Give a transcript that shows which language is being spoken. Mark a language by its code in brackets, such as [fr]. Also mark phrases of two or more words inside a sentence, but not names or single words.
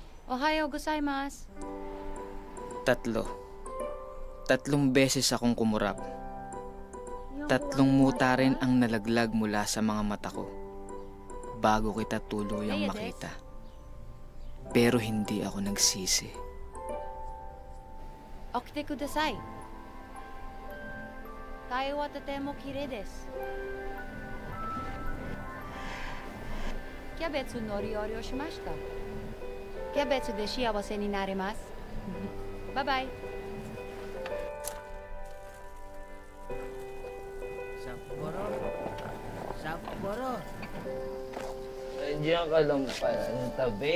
[ja] おはようございます. [tl] 3. 3 beses akong kumurap. 3 muta rin ang nalaglag mula sa mga mata ko bago kita tuluyang makita. Pero hindi ako nagsisi. [ja] 起きてください。タイはとてもきれいです. キャベツの料理をしました. キャベツで幸せになれます. Bye-bye. Sapporo. Sapporo. [tl] Nandiyan ka lang pala ng tabi.